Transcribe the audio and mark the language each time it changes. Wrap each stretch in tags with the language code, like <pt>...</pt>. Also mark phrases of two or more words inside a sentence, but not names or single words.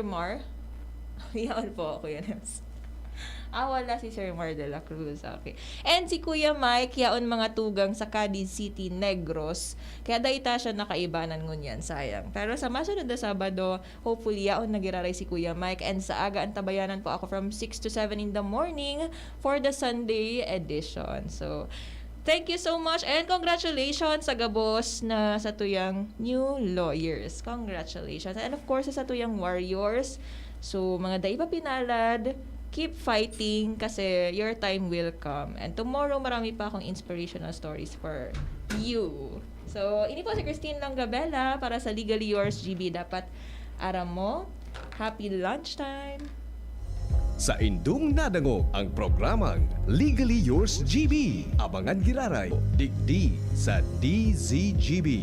<bik>Yaon po, Kuya Nems. Wala si Sir Mar de la Cruz. Okay. And si Kuya Mike, yaon mga tugang sa Cadiz City, Negros. Kaya dahita siya nakaibanan ngunyan, sayang. Pero sa masunod na Sabado, hopefully yaon nagiraray si Kuya Mike. And sa aga ang tabayanan po ako</bik> <en>from 6 to 7 in the morning for the Sunday edition. So, thank you so much and congratulations</en> <bik>sa gabos na sa tuyang</bik> <en>new lawyers. Congratulations. And of course,</en> <bik>sa tuyang warriors. So, mga daiba pinalad,</bik> <en>keep fighting kasi your time will come. And tomorrow,</en> <tl>marami pa akong</tl> <en>inspirational stories for you.</en> <tl>So,</tl> <bik>ini po si Christine Longabela para sa Legally Yours GB. Dapat aram mo.</bik> <en>Happy lunchtime!</en> <bik>Sa indung nadangog ang programang Legally Yours GB. Abangan giraray, digdi sa DZGB.</bik>